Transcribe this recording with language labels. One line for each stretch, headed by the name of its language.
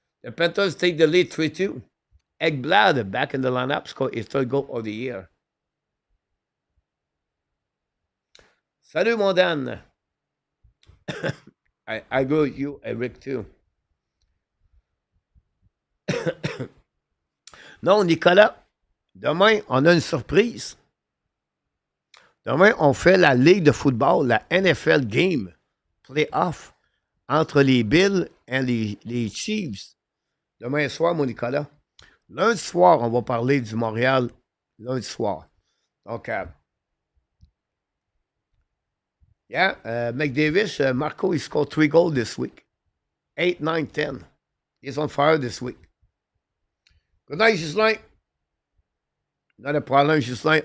English: The Panthers take the lead 3-2. Ekblad back in the lineup scored his third goal of the year.
French: Salut, mon Dan.
English: I agree with you, Eric, too.
French: Non, Nicolas, demain, on a une surprise. Demain, on fait la Ligue de football, la NFL Game Playoff entre les Bills et les Chiefs. Demain soir, mon Nicolas. Lundi soir, on va parler du Montréal. Lundi soir. Donc,
English: McDavid, Marco, he scored 3 goals this week. 8, 9, 10. He's on fire this week. Good night, Ghislain. Not a problem, Ghislain.